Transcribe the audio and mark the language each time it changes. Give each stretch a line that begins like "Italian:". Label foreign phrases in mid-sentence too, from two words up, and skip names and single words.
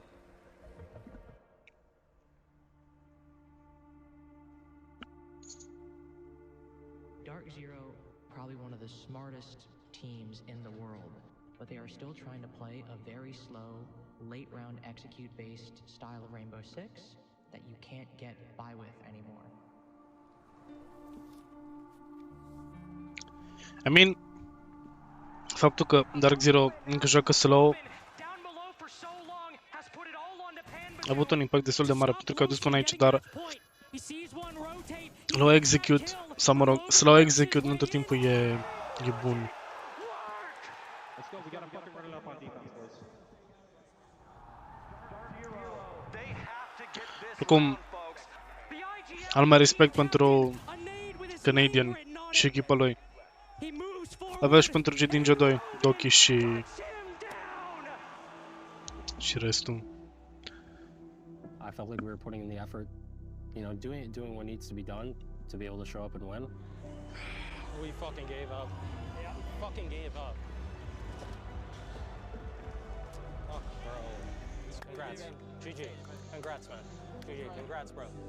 English: Dark Zero, probably one of the smartest teams in the world, but they are still trying to play a very slow, late-round execute-based style of Rainbow Six that you can't get by with anymore. I mean,
Romanian: faptul că Dark Zero încă joacă slow a avut un impact destul de mare pentru că a dus până aici, dar
English: slow execute,
Romanian: sau mă rog,
English: slow execute
Romanian: nu tot timpul e bun. Oricum, am mai respect pentru Canadian și echipa lui. Avea și pentru cei din G2, Doki și restul.
English: I felt like we were putting in the effort, you know, doing what needs to be done to be able to show up and win. We fucking gave up. Yeah. Fucking gave up. Fuck, bro. Congrats. GG. Congrats, man. GG. Congrats, bro.